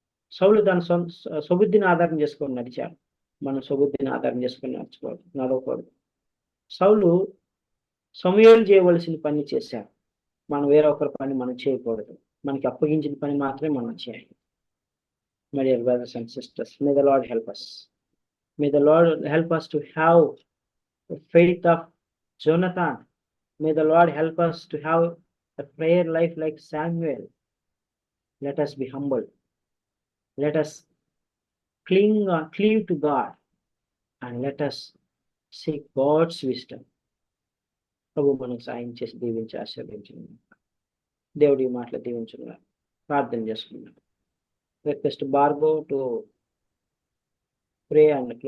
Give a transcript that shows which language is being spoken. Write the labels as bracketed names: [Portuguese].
[Telugu] సౌలు దాని సుబుద్ధిని ఆధారం చేసుకొని నడిచాడు. మనం సుబుద్ధిని ఆధారం చేసుకొని నడవకూడదు. సౌలు సమూయేలు చేయవలసిన పని చేశాడు. మనం వేరొకరి పని మనం చేయకూడదు. మనకి అప్పగించిన పని మాత్రమే మనం చేయాలి. [English] My dear brothers and sisters, may the Lord help us. May the Lord help us to have the faith of Jonathan. May the Lord help us to have a prayer life like Samuel. Let us be humble. Let us cleave to God, and let us seek God's wisdom. [Telugu] ప్రభు మనకు సాయం చేసి దీవించి ఆశీర్వదించున్నాం. దేవుడి మాటలు దీవించున్నాం. ప్రార్థన చేసుకున్నాం. [English] Request Barbo to pray and close.